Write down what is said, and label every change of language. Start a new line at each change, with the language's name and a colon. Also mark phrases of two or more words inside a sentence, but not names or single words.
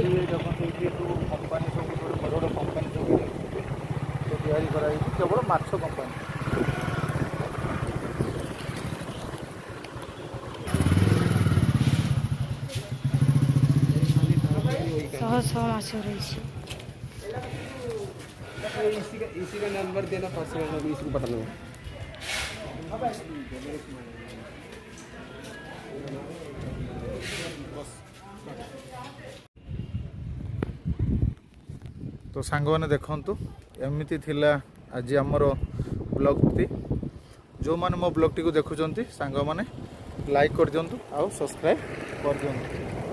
Odia: ଏଠି ଦେଖନ୍ତୁ ଏଠି ସବୁ କମ୍ପାନୀ ସବୁ ବଡ଼ ବଡ଼ କମ୍ପାନୀ ସବୁ ତିଆରି କରାଯାଇଛି କେବଳ ମାଛ କମ୍ପାନୀ। ଶହ ଶହ ମାଛ ରହିଛି।
Hindi: इसी का नंबर देना पर्सनल नंबर इसी को बता दो।
Odia: ତ ସାଙ୍ଗମାନେ ଦେଖନ୍ତୁ ଏମିତି ଥିଲା ଆଜି ଆମର ବ୍ଲଗ୍ଟି। ଯେଉଁମାନେ ମୋ ବ୍ଲଗ୍ଟିକୁ ଦେଖୁଛନ୍ତି ସାଙ୍ଗମାନେ ଲାଇକ୍ କରିଦିଅନ୍ତୁ ଆଉ ସବସ୍କ୍ରାଇବ୍ କରିଦିଅନ୍ତୁ।